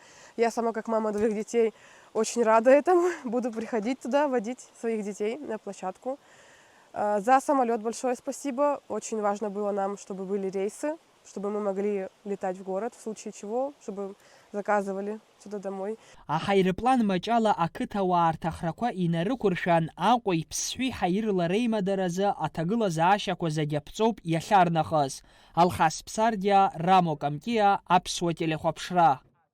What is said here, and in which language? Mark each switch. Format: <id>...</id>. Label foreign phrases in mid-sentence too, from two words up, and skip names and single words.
<ru>Я сама, как мама 2 детей, очень рада этому. Буду приходить туда, водить своих детей на площадку. За самолет большое спасибо. Очень важно было нам, чтобы были рейсы, чтобы мы могли летать в город, в случае чего, чтобы заказывали сюда домой.</ru> <ab>Аҳаирплан маҷала ақыҭауаа рҭахрақәа инарықәыршәан, Аҟәеи Ԥсҳәи ҳаирла реимадаразы аҭагылазаашьақәа зегьы аԥҵоуп иахьарнахыс. Алхас Ԥсардиа, Рамо Камкиа, Аԥсуа телехәаԥшра.</ab>